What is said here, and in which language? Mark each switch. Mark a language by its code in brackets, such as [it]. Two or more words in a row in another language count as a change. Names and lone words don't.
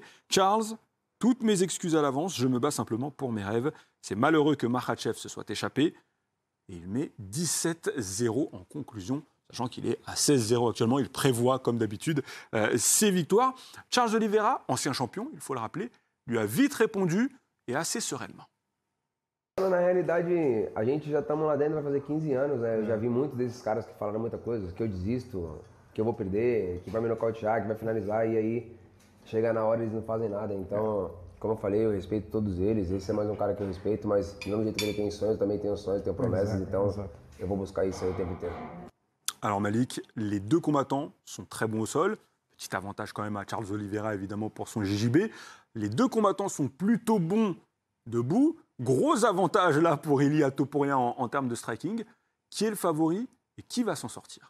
[fr] Charles, toutes mes excuses à l'avance, je me bats simplement pour mes rêves. C'est malheureux que Makhachev se soit échappé. Et il met 17-0 en conclusion, sachant qu'il est à 16-0 actuellement. Il prévoit, comme d'habitude, ses victoires. Charles Oliveira, ancien champion, il faut le rappeler, lui a vite répondu et assez sereinement. [pt] Na realidade, a gente já estamos lá dentro, vai fazer 15 anos, né? Eu já vi muitos desses caras que falaram muita coisa, que eu desisto, que eu vou perder, que vai me nocautear, que vai finalizar, e aí chega na hora e eles não fazem nada. Então, como eu falei, eu respeito todos eles, esse é mais um cara que eu respeito, mas do mesmo jeito que ele tem sonhos, eu também tenho sonhos, tenho promessas, então eu vou buscar isso aí o tempo inteiro. [fr] Alors Malik, les deux combattants sont très bons au sol. Petit avantage quand même à Charles Oliveira, évidemment, pour son JJB. Les deux combattants sont plutôt bons debout. Gros avantage là pour Ilia Topuria en termes de striking. Qui est le favori et qui va s'en sortir?